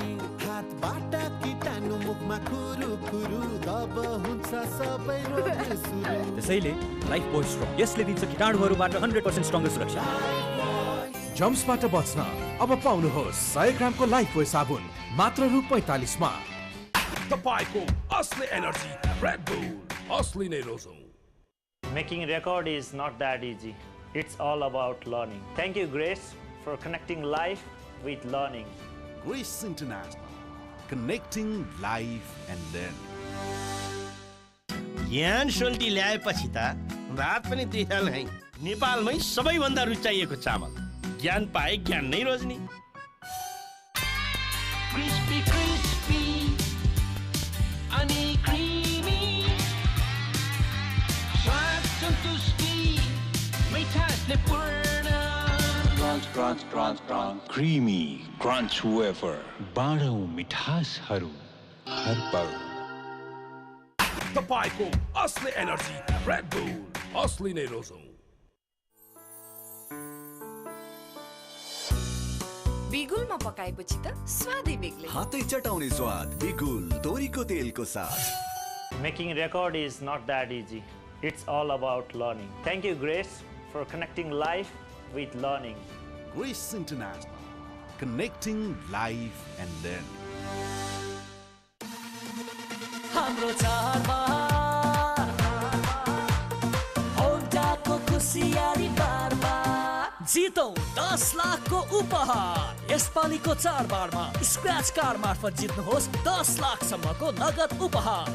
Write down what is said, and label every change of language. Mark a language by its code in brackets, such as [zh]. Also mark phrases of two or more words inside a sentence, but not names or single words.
[ne] हातबाट कीटाणु मुखमा खुरु खुरु दब हुन्छ सबै रोग सुरु। त्यसैले लाइफ बोय स्ट्रङ, यसले दिन्छ कीटाणुहरूबाट 100% स्ट्रङ्गर सुरक्षा। जम्सबाट बच्न अब पाउनुहोस् 100 ग्रामको लाइफ बोय साबुन मात्र रु 45 मा। तपाईको असली एनर्जी रेड बुल, असली नै रोजौ। [en] Making record is not that easy. It's all about learning. Thank you, Grace, for connecting life with learning. Grace International, connecting life and learning. [ne] ज्ञान सोल्टी ल्याएपछि त भात पनि तिखा नै। नेपालमै सबैभन्दा रुचाइएको चामल। ज्ञान पाए ज्ञान नै रोज्ने। [en] crispy crispy [ne] अनि क्रिमी, स्वाद सन्तुष्टि मिठासले पूर्ण। [en] Crunch, crunch, crunch, crunch. Creamy crunch wafer. [ne] बाँडौँ मिठासहरू हर पल। तपाईको असली एनर्जी रेड बुल, असली नै रोजौ। बिगुलमा पकाएपछि त स्वादै बेग्लै। हातै चटाउने स्वाद बिगुल तोरीको तेलको साथ। [en] Making record is not that easy. It's all about learning. Thank you, Grace, for connecting life with learning. Grace International, connecting life and learning. [ne] हाम्रो चाडबाड जितौं 10 लाखको उपहार। यसपालिको चाडबाडमा स्क्रैच कार्ड मार्फत जित्नुहोस् 10 लाखसम्मको नगद उपहार।